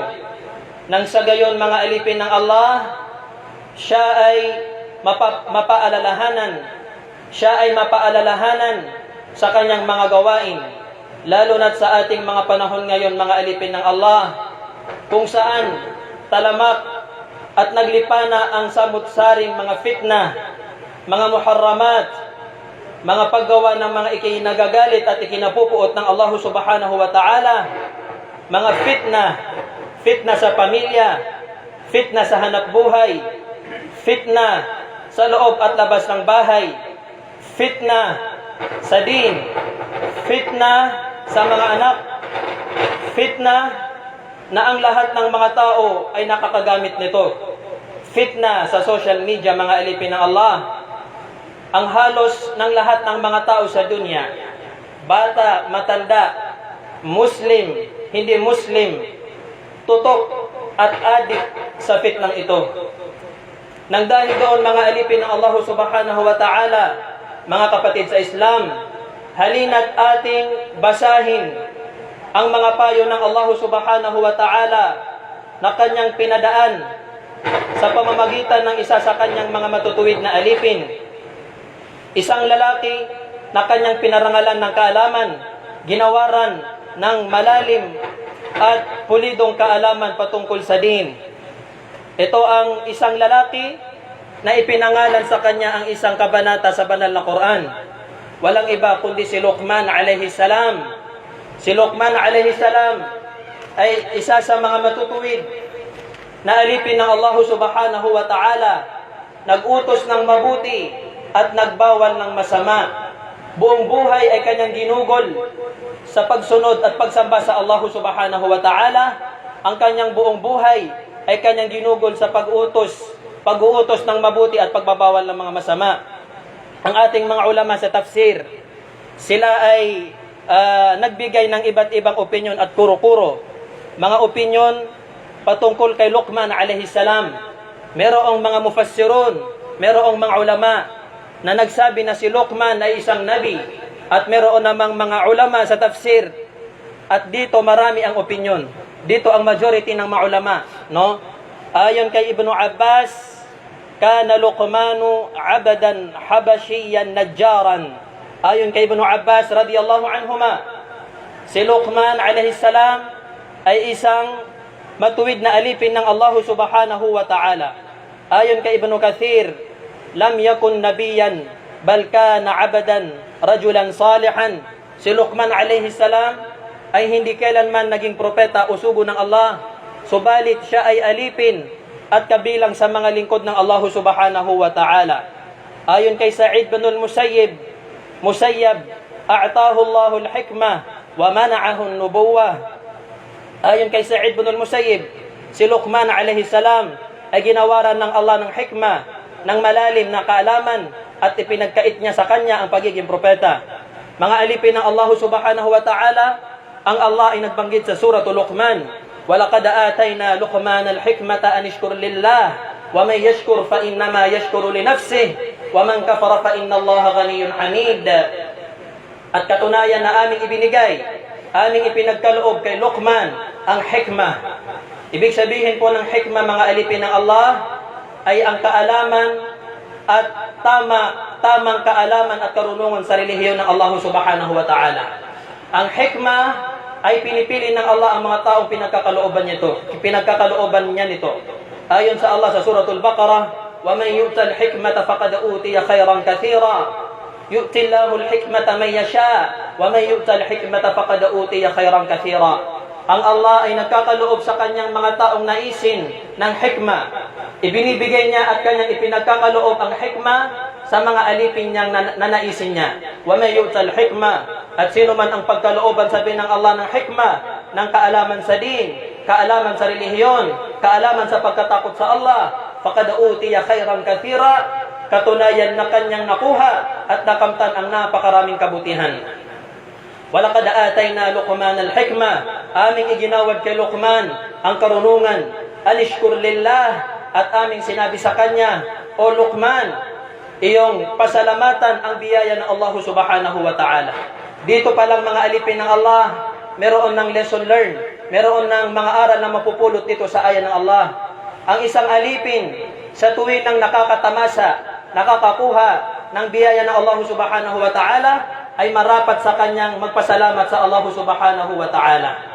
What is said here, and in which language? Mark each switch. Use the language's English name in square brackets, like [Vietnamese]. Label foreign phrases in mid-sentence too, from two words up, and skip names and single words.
[Filipino] Nang sa gayon mga alipin ng Allah, siya ay mapaalalahanan sa kanyang mga gawain, lalo na't sa ating mga panahon ngayon mga alipin ng Allah, kung saan talamak at naglipana ang samut-saring mga fitna, mga muharramat, mga paggawa ng mga ikinagagalit at ikinapupuot ng Allah [Arabic] سبحانه وتعالى, [Filipino] mga fitna sa pamilya, fitna sa hanap buhay, fitna sa loob at labas ng bahay, fitna sa din, fitna sa mga anak, fitna na ang lahat ng mga tao ay nakakagamit nito, fitna sa [English] social media [Filipino] mga alipin ng Allah. Ang halos ng lahat ng mga tao sa dunya, bata, matanda, Muslim, hindi Muslim, tutok at adik sa fitnang ito. Nang dahil doon mga alipin ng Allah [Arabic] سبحانه وتعالى, [Filipino] mga kapatid sa Islam, halina't ating basahin ang mga payo ng Allah [Arabic] سبحانه وتعالى [Filipino] na kanyang pinadaan sa pamamagitan ng isa sa kanyang mga matutuwid na alipin. Isang lalaki na kanyang pinarangalan ng kaalaman, ginawaran ng malalim at pulidong kaalaman patungkol sa din. Ito ang isang lalaki na ipinangalan sa kanya ang isang kabanata sa banal na Quran. Walang iba kundi si Luqman [Arabic] عليه السلام. [Filipino] Si Luqman [Arabic] عليه السلام [Filipino] ay isa sa mga matutuwid na alipin ng Allah [Arabic] سبحانه وتعالى, [Filipino] nag-utos ng mabuti at nagbawal ng masama. Buong buhay ay kanyang ginugol sa pagsunod at pagsamba sa Allah [Arabic] سبحانه وتعالى. [Filipino] Ang kanyang buong buhay ay kanyang ginugol sa pag-uutos ng mabuti at pagbabawal ng mga masama. Ang ating mga ulama sa tafsir, sila ay nagbigay ng iba't ibang opinyon at kuro-kuro. Mga opinyon patungkol kay Luqman [Arabic] عليه السلام. [Filipino] Merong mga mufassirun, merong mga ulama na nagsabi na si Luqman ay isang nabi, at meron namang mga ulama sa tafsir at dito marami ang opinion. Dito ang majority ng maulama, no? Ayon kay [Arabic] Ibnu Abbas, كان لقمان عبدا حبشيا نجارا. [Filipino] Ayon kay Ibnu Abbas [Arabic] رضي الله عنهما, [Filipino] si Luqman [Arabic] عليه السلام [Filipino] ay isang matuwid na alipin ng Allah [Arabic] سبحانه وتعالى. [Filipino] Ayon kay [Arabic] Ibnu Kathir, لم يكن نبيا بل كان عبدا رجلا صالحا. [Filipino] Si Luqman [Arabic] عليه السلام [Filipino] ay hindi kailanman naging propeta o sugo ng Allah, subalit siya ay alipin at kabilang sa mga lingkod ng Allah [Arabic] سبحانه وتعالى. [Filipino] Ayon kay [Arabic] Sa'id bin Musayyab, أعطاه الله الحكمة ومنعه النبوة. [Filipino] Ayon kay Sa'id bin Musayyib, si Luqman [Arabic] عليه السلام [Filipino] ay ginawaran ng Allah ng hikmah, ng malalim na kaalaman, at ipinagkait niya sa kanya ang pagiging propeta. Mga alipin ng Allah [Arabic] سبحانه وتعالى, [Filipino] ang Allah ay nagbanggit sa suratul Luqman, [Arabic] وَلَقَدْ آتَيْنَا لُقْمَانَ الْحِكْمَةَ أَنِ اشْكُرْ لِلَّهِ وَمَنْ يَشْكُرْ فَإِنَّمَا يَشْكُرُ لِنَفْسِهِ وَمَنْ كَفَرَ فَإِنَّ اللَّهَ غَنِيٌّ حَمِيدٌ. [Filipino] At katunayan na aming ibinigay, aming ipinagkaloob kay Luqman ang hikmah. Ibig sabihin po ng hikmah, mga alipin ng Allah, ay ang kaalaman at tamang kaalaman at karunungan sa relihiyon ng Allah [Arabic] سبحانه وتعالى. [Filipino] Ang hikmah ay pinipili ng Allah ang mga taong pinagkakalooban niya nito. Ayon sa Allah sa suratul Baqarah, [Arabic] وَمَنْ يُؤْتَ الْحِكْمَةَ فَقَدْ أُوتِيَ خَيْرًا كَثِيرًا يُؤْتِ اللَّهُ الْحِكْمَةَ مَنْ يَشَاءُ وَمَنْ يُؤْتَ الْحِكْمَةَ فَقَدْ أُوتِيَ خَيْرًا كَثِيرًا. [Filipino] Ang Allah ay nagkakaloob sa kanyang mga taong naisin ng hikmah. Ibinibigay niya at kanyang ipinagkakaloob ang hikmah sa mga alipin niyang nanaisin niya. [Arabic] وَمَنْ يُؤْتَ الْحِكْمَةَ, [Filipino] at sino man ang pagkalooban sabi ng Allah ng hikmah, ng kaalaman sa din, kaalaman sa relihiyon, kaalaman sa pagkatakot sa Allah, [Arabic] فقد أوتي خيرا كثيرا, [Filipino] katunayan na kanyang nakuha at nakamtan ang napakaraming kabutihan. [Arabic] ولقد آتينا لقمان الحكمة, [Filipino] aming iginawad kay Luqman ang karunungan, [Arabic] أن اشكر لله, [Filipino] at aming sinabi sa kanya, O Luqman, iyong pasalamatan ang biyaya ng Allah [Arabic] سبحانه وتعالى. [Filipino] Dito pa lang, mga alipin ng Allah, meron ng [English] lesson learned, [Filipino] meron ng mga aral na mapupulot dito sa aya ng Allah. Ang isang alipin, sa tuwing nang nakakatamasa, nakakakuha ng biyaya ng Allah [Arabic] سبحانه وتعالى, [Filipino] ay marapat sa kanyang magpasalamat sa Allah [Arabic] سبحانه وتعالى.